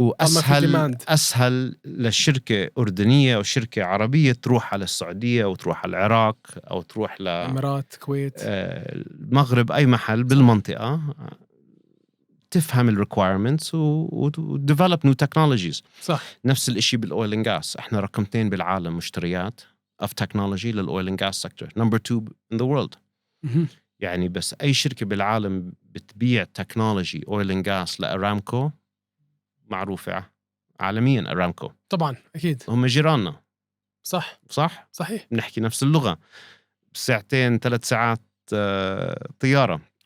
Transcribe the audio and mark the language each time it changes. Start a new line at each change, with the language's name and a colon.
Arabic: وأسهل للشركة أردنية أو شركة عربية تروح على السعودية أو تروح على العراق أو تروح الإمارات، كويت، المغرب، أي محل بالمنطقة، تفهم ال requirements و
English: develop new technologies.
Arabic: صح. نفس الإشي بالoil and gas. إحنا رقم 2 بالعالم مشتريات
English: of technology للoil and gas sector, number 2 in the world.
Arabic: يعني بس أي شركة بالعالم بتبيع تكنولوجي oil and gas لأرامكو معروفة عالميا. أرامكو طبعا أكيد هم جيراننا. صح صحيح. بنحكي نفس اللغة. 2-3 ساعات طيارة